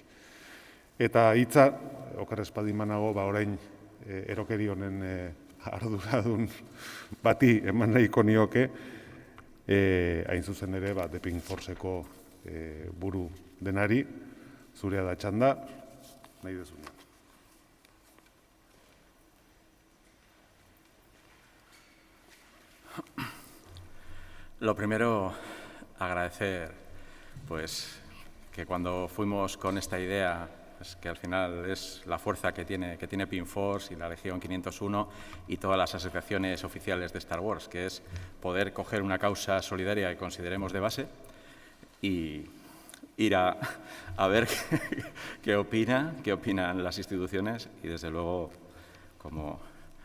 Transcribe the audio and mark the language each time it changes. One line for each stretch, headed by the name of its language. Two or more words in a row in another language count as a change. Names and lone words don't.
Basque: Eta hitza, oker ez badimanago, orain erokeri honen arduradun bati eman nahiko nioke, hain zuzen ere The Pink Forceko buru denari, zurea da txanda, nahi dezuna.
Spanish: Lo primero, agradecer pues que cuando fuimos con esta idea, pues, que al final es la fuerza que tiene Pink Force y la Legión 501 y todas las asociaciones oficiales de Star Wars, que es poder coger una causa solidaria que consideremos de base y ir a ver qué opinan las instituciones y, desde luego, como